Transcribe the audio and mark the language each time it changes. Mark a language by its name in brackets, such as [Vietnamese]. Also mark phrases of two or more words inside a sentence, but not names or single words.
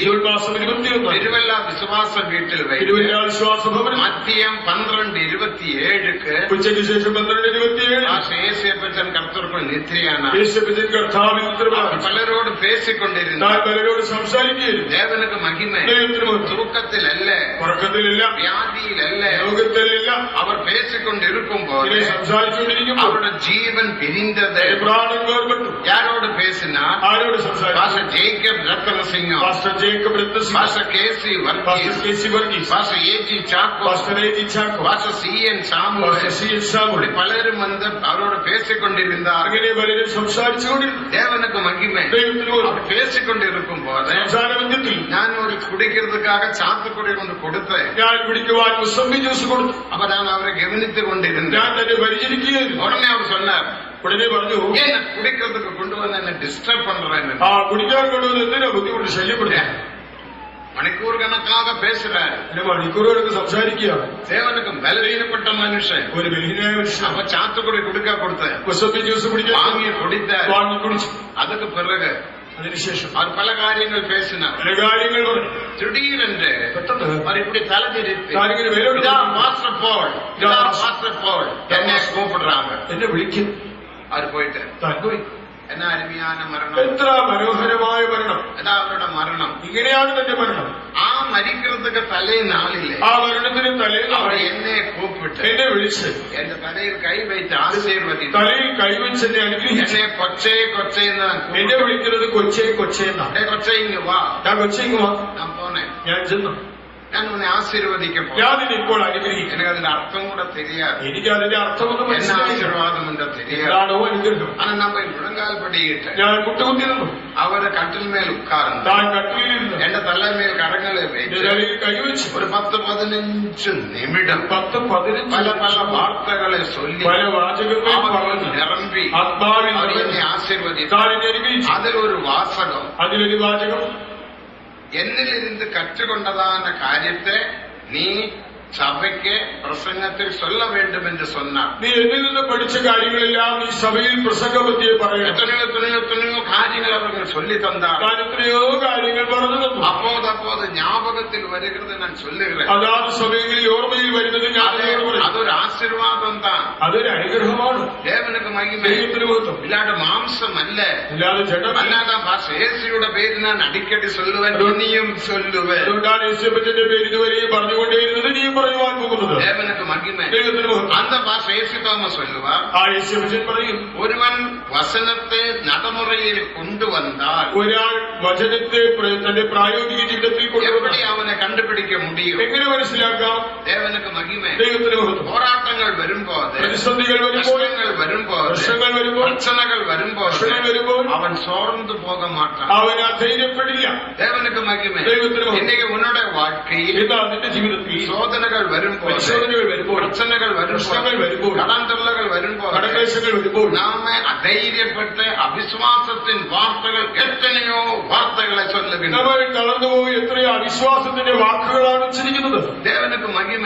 [Malayalam] ജൂൺ മാസം 21 [Tamil] திருவல்லா விசுவாச வீட்டில் வைத்து [Malayalam] തിരുവല്ല വിശ്വാസ ഭവനം [Tamil] மத்தியம் 12:27க்கு [Malayalam] ഉച്ചയ്ക്ക് ശേഷം 12:27 [Tamil] ஏசியப்பச்சன் கர்த்தருக்குள் நித்திரையானார். [Malayalam] യേശുവിന്റെ കർത്താവിൽ ഉത്തരവാദിത്വം. [Tamil] பலரோடு பேசிக் கொண்டிருந்தார். [Malayalam] ഞാൻ പലരോട് സംസാരിക്കുകയായിരുന്നു. [Tamil] தேவனுக்கு மகிமை. [Malayalam] ദൈവത്തിന് മഹത്വം. [Tamil] தூக்கத்தில் அல்ல, [Malayalam] ഉറക്കത്തിലില്ല, [Tamil] வியாதியில் அல்ல, [Malayalam] രോഗത്തിലില്ല. [Tamil] அவர் பேசிக் கொண்டிருக்கும் போது [Malayalam] ഇങ്ങനെ സംസാരിച്ചുകൊണ്ടിരിക്കുമ്പോൾ [Tamil] அவருடைய ஜீவன் பிரிந்தது. [Malayalam] പ്രാണൻ വേർപെട്ടു. [Tamil] யாரோடு பேசினார்? [Malayalam] ആരോട് സംസാരിച്ചു? [Tamil] பாஸ்டர் ஜேக்கப் ரத்னசிங்கம், [Malayalam] പാസ്റ്റർ ജേക്കബ് രത്നസിംഗ്, [Tamil] பாஸ்டர் கேசி [Malayalam] പാസ്റ്റർ [Tamil] வர்கீஸ், [Malayalam] കെ.സി. വർഗീസ്, [Tamil] பாஸ்டர் ஏஜி சாக்கோ, [Malayalam] പാസ്റ്റർ എ.ജി. ചാക്കോ, [Tamil] பாஸ்டர் CN சாமுவேல், [Malayalam] പാസ്റ്റർ സി.എൻ. സാമുവൽ, [Tamil] இப்படி பலரும் வந்து அவரோடு பேசிக் கொண்டிருந்தார். [Malayalam] അങ്ങനെ പലരും സംസാരിച്ചുകൊണ്ടിരുന്നു. [Tamil] தேவனுக்கு மகிமை. [Malayalam] ദൈവത്തിന് മഹത്വം. [Tamil] அவர் பேசிக் கொண்டிருக்கும் போது [Malayalam] സംസാരബന്ധത്തിൽ [Tamil] நான் ஒரு குடிக்கிறதுக்காக சாத்துக்குடி கொண்டு கொடுத்தேன். [Malayalam] ഞാൻ കുടിക്കുവാൻ മുസംബി ജ്യൂസ് കൊടുത്തു. [Tamil] அப்ப நான் அவரை கவனித்துக் கொண்டிருந்தேன். [Malayalam] ഞാൻ തന്നെ പരിചരിക്കുകയായിരുന്നു. [Tamil] உடனே அவர் சொன்னார், [Malayalam] ഉടനെ പറഞ്ഞു, [Tamil] ஏன் நான் குடிக்கிறதுக்கு கொண்டு வந்து என்ன டிஸ்டர்ப் பண்றேன்னு. [Malayalam] ആ കുടിക്കാൻ കൊണ്ടുവന്ന് എന്തിനാ ബുദ്ധിമുട്ട് ശല്യപ്പെടുത്താൻ? [Tamil] மணிக்கூர் கணக்காக பேசுறாரு. [Malayalam] എന്നെ മണിക്കൂറുകളൊക്കെ സംസാരിക്കുകയാണ്. [Tamil] தேவனுக்கு பலவீனப்பட்ட மனுஷன். [Malayalam] ഒരു ബലഹീനായ മനുഷ്യൻ [Tamil] அப்ப சாத்துக்குடி கொடுக்க கொடுத்தேன். [Malayalam] മുസംബി ജ്യൂസ് കുടിക്കാൻ [Tamil] வாங்கி குடித்தார். [Malayalam] വാങ്ങി കുടിച്ചു. [Tamil] அதுக்கு பிறகு [Malayalam] അതിനുശേഷം [Tamil] அவர் பல காரியங்கள் பேசினார். [Malayalam] പല കാര്യങ്ങൾ പറഞ്ഞു. [Tamil] திடீரென்று [Malayalam] പെട്ടെന്ന് [Tamil] அவர் இப்படி தலை திருப்பி, [Malayalam] ഞാനിങ്ങനെ വേരോട് [Tamil] இதா மாஸ்டர் போல், இதா மாஸ்டர் போல் என்னை கூப்பிடுறாங்க. [Malayalam] എന്നെ വിളിക്കും. [Tamil] அவர் போயிட்டு [Malayalam] താൻ പോയി. [Tamil] என்ன அருமையான மரணம். [Malayalam] എത്ര മനോഹരമായ മരണം. [Tamil] அதான் அவரோட மரணம். [Malayalam] ഇങ്ങനെയാണ് തന്റെ മരണം. [Tamil] ஆ மரிக்கிறதுக்கு தலை நாளிலே [Malayalam] ആ മരണത്തിന് തലയിൽ [Tamil] அவர் என்னை கூப்பிட்டு [Malayalam] എന്നെ വിളിച്ച് [Tamil] என் தலையில் கை வைத்து ஆசீர்வதித்து [Malayalam] തലയിൽ കൈവച്ച് എന്നെ അനുഗ്രഹിച്ചു. [Tamil] என்னை கொச்சே கொச்சேன்னு நான் [Malayalam] എന്നെ വിളിക്കുന്നത് കൊച്ചേ കൊച്ചേ എന്നാണ്. [Tamil] கூப்பிட்டேன். கொச்சை இங்க வா. [Malayalam] ഞാൻ കൊച്ചേക്ക് വാ. [Tamil] நான் போனேன். [Malayalam] ഞാൻ ചെന്നു. [Tamil] நான் உன்னை ஆசீர்வதிக்க போனேன். [Malayalam] ഞാൻ നിന്നെ ഇപ്പോൾ അനുഗ്രഹിക്കും. [Tamil] எனக்கு അതിന്റെ அர்த்தம் கூட தெரியாது. [Malayalam] എനിക്ക് അതിന്റെ അർത്ഥമൊന്നും [Tamil] என்ன [Malayalam] മനസ്സിലായില്ല. [Tamil] ஆசீர்வாதம் என்று தெரியாது. [Malayalam] എന്താണോ അനുഗ്രഹം. [Tamil] ஆனா நம்ம முழங்கால் படியிட்டு [Malayalam] ഞാൻ കുട്ടുകുത്തി നിന്നു. [Tamil] அவரை கட்டில் மேல் உட்கார்ந்து [Malayalam] താൻ കട്ടിലിരുന്നു. എന്റെ തലമേൽ കരങ്ങളെ എന്റെ [Tamil] வைத்து [Malayalam] തലയിൽ കൈവച്ച് [Tamil] ஒரு 10-15 நிமிடம் [Malayalam] 10-15 [Tamil] பல பல வார்த்தைகளை சொல்லி [Malayalam] പല വാചകങ്ങൾ [Tamil] அவர் [Malayalam] പറഞ്ഞു. [Tamil] நிரம்பி [Malayalam] ആത്മാവിൽ [Tamil] அவர் [Malayalam] നിറഞ്ഞു. [Tamil] என்னை ஆசீர்வதித்தார். [Malayalam] താൻ എന്നെ അനുഗ്രഹിച്ചു. [Tamil] அதில் ஒரு வாசகம், [Malayalam] അതിലൊരു വാചകം, [Tamil] എന്നിലിருந்து கற்றுக்கொண்டதான காரியத்தை நீ சபைக்கு பிரசங்கத்தில் சொல்ல வேண்டும் என்று சொன்னார். [Malayalam] നീ എന്നിൽ നിന്ന് പഠിച്ച കാര്യങ്ങളെല്ലാം നീ സഭയിൽ പ്രസംഗപത്തിയെ പറയണം. [Tamil] எத்தனையோ காரியங்கள் அவர்கள் சொல்லி தந்தார். [Malayalam] ഞാൻ എത്രയോ കാര്യങ്ങൾ പറഞ്ഞു തന്നു. [Tamil] அப்போது ஞாபகத்தில் வருகிறது நான் சொல்லுகிறேன். [Malayalam] അതാത് സമയങ്ങളിൽ ഓർമ്മയിൽ വരുന്നത് ഞാൻ നിങ്ങളോട് പറയും. [Tamil] அது ஒரு ஆசீர்வாதம் தான். [Malayalam] അതൊരു അനുഗ്രഹമാണ്. [Tamil] தேவனுக்கு மகிமை. [Malayalam] ദൈവത്തിന് മഹത്വം. [Tamil] இல்லாத மாம்சம் அல்ல. [Malayalam] അല്ലാതെ ജഡമല്ല. [Tamil] அல்லாதான் இயேசுவோட பேரு நான் அடிக்கடி சொல்லுவேன், இனியும் சொல்லுவேன். [Malayalam] അതുകൊണ്ടാണ് യേശുവിന്റെ പേര് ഇതുവരെയും പറഞ്ഞുകൊണ്ടേയിരുന്നത്, നീ പറയുവാൻ പോകുന്നത്. [Tamil] தேவனுக்கு மகிமை. [Malayalam] ദൈവത്തിന് മഹത്വം. [Tamil] அந்த இயேசு தாமஸ் சொல்லுவார், [Malayalam] ആ യേശുവിൻ പറയും, [Tamil] ஒருவன் வசனத்தை நடைமுறையில் கொண்டு வந்தால் [Malayalam] ഒരാൾ വചനത്തെ തന്റെ പ്രായോഗിക ജീവിതത്തിൽ [Tamil] எப்படி [Malayalam] കൊണ്ടുവരണം. [Tamil] அவனை கண்டுபிடிக்க முடியும்? [Malayalam] എങ്ങനെ മനസ്സിലാക്കാം? [Tamil] தேவனுக்கு மகிமை. [Malayalam] ദൈവത്തിന് മഹത്വം. [Tamil] போராட்டங்கள் வரும்போது, [Malayalam] പ്രതിസന്ധികൾ വരുമ്പോൾ, [Tamil] கஷ்டங்கள் வரும்போது, [Malayalam] പ്രശ്നങ്ങൾ വരുമ്പോൾ, [Tamil] பிரச்சனைகள் வரும்போது [Malayalam] പ്രശ്നങ്ങൾ വരുമ്പോൾ [Tamil] அவன் சோர்ந்து போக மாட்டான். [Malayalam] അവൻ അധൈര്യപ്പെടില്ല. [Tamil] தேவனுக்கு மகிமை. [Malayalam] ദൈവത്തിന് മഹത്വം. [Tamil] இன்னைக்கு உன்னோட வாழ்க்கையில் [Malayalam] എന്താ നിന്റെ ജീവിതത്തിൽ [Tamil] சோதனைகள் வரும்போது, [Malayalam] പരിശോധനകൾ വരുമ്പോൾ, [Tamil] பிரச்சனைகள் [Malayalam] പ്രശ്നങ്ങൾ [Tamil] வரும்போது, [Malayalam] വരുമ്പോൾ, [Tamil] கடன் தொல்லைகள் வரும்போது, [Malayalam] കടക്ലേശങ്ങൾ വരുമ്പോൾ [Tamil] நாம அதைரியப்பட்ட அவிசுவாசத்தின் வார்த்தைகள் எத்தனையோ வார்த்தைகளை சொல்லுகின்றன. [Malayalam] നമ്മൾ തളർന്നുപോയി എത്രയോ അവിശ്വാസത്തിന്റെ വാക്കുകളാണ് ഉച്ചരിക്കുന്നത്. [Tamil] தேவனுக்கு மகிமை.